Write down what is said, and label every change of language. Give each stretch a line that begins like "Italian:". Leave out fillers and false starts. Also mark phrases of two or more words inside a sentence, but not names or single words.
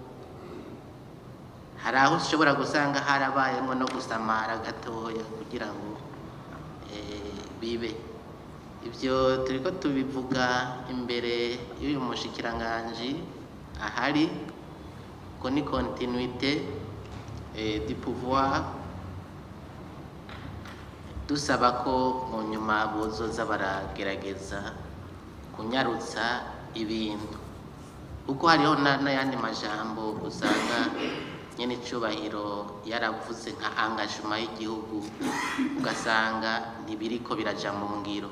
Rundi: Hari aho ushobora gusanga harabayemo no gusamara gatoya kugira ngo bibe. Ivyo turiko tubivuga imbere y'uyu mushikiranganji ahari, ko ni
French: continuité du pouvoir,
Rundi: dusaba ko mu nyuma bozoza baragerageza kunyarutsa ibintu, kuko hariho n'ayandi majambo usanga nyene icubahiro yaravuze nka engagement y'igihugu, ugasanga ntibiriko biraja mu ngiro.